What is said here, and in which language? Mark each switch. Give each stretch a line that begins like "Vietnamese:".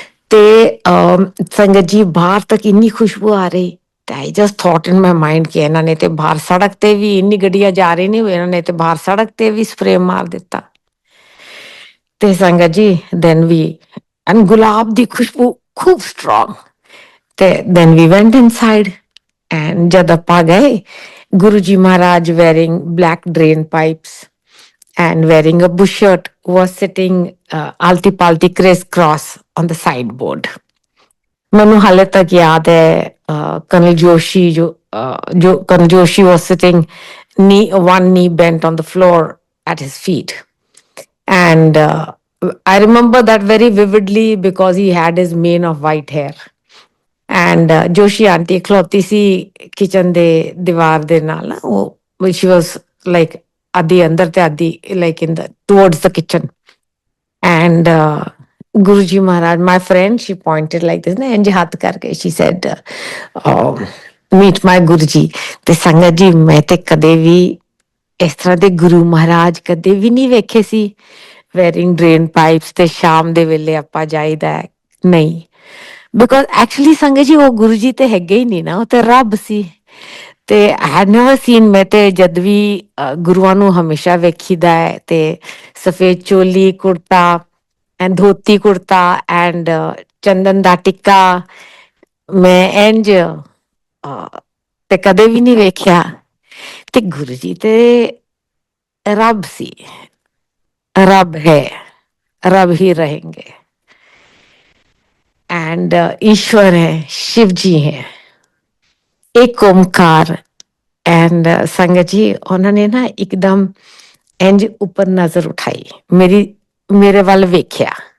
Punjabi: ਤੇ ਸੰਗਤ ਜੀ ਬਾਹਰ ਤੱਕ ਇੰਨੀ ਖੁਸ਼ਬੂ ਆ ਰਹੀ, ਤੇ
English: I just thought in my mind
Punjabi: ਕਿ ਇਹਨਾਂ ਨੇ ਤੇ ਬਾਹਰ ਸੜਕ ਤੇ ਵੀ, ਇੰਨੀ ਗੱਡੀਆਂ ਜਾ ਰਹੀ ਨੇ, ਇਹਨਾਂ ਨੇ ਤੇ ਬਾਹਰ ਸੜਕ ਤੇ ਵੀ ਸਪਰੇ ਮਾਰ ਦਿੱਤਾ। ਤੇ ਸੰਗਤ ਜੀ
English: then we, and
Punjabi: ਗੁਲਾਬ ਦੀ ਖੁਸ਼ਬੂ ਖੂਬ ਸਟਰੋਂਗ।
English: ਤੇ then we went inside, and
Punjabi: ਜਦ ਆਪਾਂ ਗਏ,
English: Guru ji Maharaj wearing black drain pipes and wearing a bush shirt was sitting alti palti crisscross on the sideboard.
Punjabi: ਮੈਨੂੰ ਹਾਲੇ ਤੱਕ ਯਾਦ ਹੈ
English: Colonel Joshi, ਜੋ Colonel Joshi was sitting one knee bent on the floor at his feet. And I remember that very vividly because he had his mane of white hair.
Punjabi: And Joshi auntie ਖਲੋਤੀ ਸੀ kitchen ਦੇ ਦੀਵਾਰ ਦੇ ਨਾਲ ਨਾ, ਉਹ
English: she was like
Punjabi: ਅੱਧੀ ਅੰਦਰ ਤੇ ਅੱਧੀ
English: like in the towards the kitchen. And Guruji Maharaj, my friend, she pointed like this, na
Punjabi: ਇੰਜ ਹੱਥ ਕਰਕੇ
English: she said, meet my Guruji.
Punjabi: ਤੇ ਸੰਗਤ ਜੀ ਮੈਂ ਤੇ ਕਦੇ ਵੀ ਇਸ ਤਰ੍ਹਾਂ ਦੇ ਗੁਰੂ ਮਹਾਰਾਜ ਕਦੇ ਵੀ ਨਹੀਂ ਵੇਖੇ ਸੀ
English: wearing drain pipes।
Punjabi: ਤੇ ਸ਼ਾਮ ਦੇ ਵੇਲੇ ਆਪਾਂ ਜਾਈਦਾ ਨਹੀਂ, ਬਿਕੋਜ਼ ਐਕਚੁਅਲੀ ਸੰਗਤ ਜੀ ਉਹ ਗੁਰੂ ਜੀ ਤੇ ਹੈਗੇ ਹੀ ਨਹੀਂ ਨਾ, ਉਹ ਤੇ ਰੱਬ ਸੀ। ਤੇ
English: I had never seen,
Punjabi: ਮੈਂ ਤੇ ਜਦ ਵੀ ਗੁਰੂਆਂ ਨੂੰ ਹਮੇਸ਼ਾ ਵੇਖੀਦਾ ਹੈ ਤੇ ਸਫੇਦ ਚੋਲੀ ਕੁੜਤਾ ਐਂਡ ਧੋਤੀ ਕੁੜਤਾ ਐਂਡ ਚੰਦਨ ਦਾ ਟਿੱਕਾ, ਮੈਂ ਇੰਜ ਤੇ ਕਦੇ ਵੀ ਨਹੀਂ ਵੇਖਿਆ। ਤੇ ਗੁਰੂ ਜੀ ਤੇ ਰੱਬ ਸੀ, ਰੱਬ ਹੈ, ਰੱਬ ਹੀ
Hindi: रहेंगे। एंड ईश्वर है, शिव जी है, एक ओमकार। एंड संगत जी उन्होंने ना एकदम इंज ऊपर नजर उठाई,
Punjabi: मेरे वाल वेख्या।